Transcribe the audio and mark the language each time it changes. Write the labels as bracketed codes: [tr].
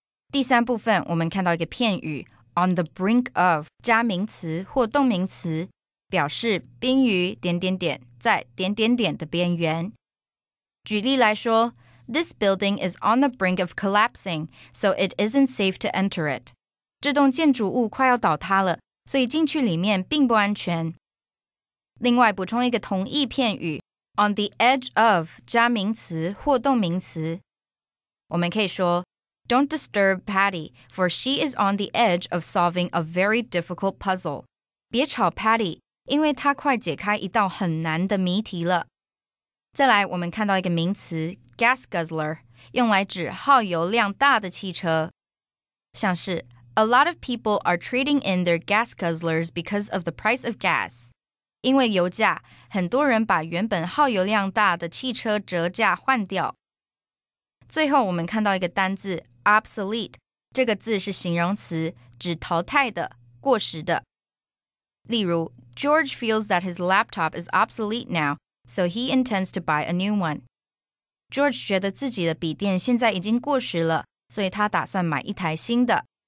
[zh] 第三部分，我们看到一个片语 on the brink of 加名词或动名词，表示濒于点点点在点点点的边缘。举例来说 [en] ，This building is on the brink of collapsing, so it isn't safe to enter it. [zh] 这栋建筑物快要倒塌了，所以进去里面并不安全。另外补充一个同义片语 [en] on the edge of [zh] 加名词或动名词，我们可以说 [en] Don't disturb Patty, for she is on the edge of solving a very difficult puzzle. [zh] 别吵 Patty, 因为她快解开一道很难的谜题了。再来，我们看到一个名词 gas guzzler, 用来指耗油量大的汽车。像是 [en] A lot of people are trading in their gas guzzlers because of the price of gas. [zh] 因为油价，很多人把原本耗油量大的汽车折价换掉。最后，我们看到一个单字obsolete 这个字是形容词，指淘汰的、过时的。例如 [en] George feels that his laptop is obsolete now, so he intends to buy a new one. [zh] George 觉得自己的笔电现在已经过时了，所以他打算买一台新的。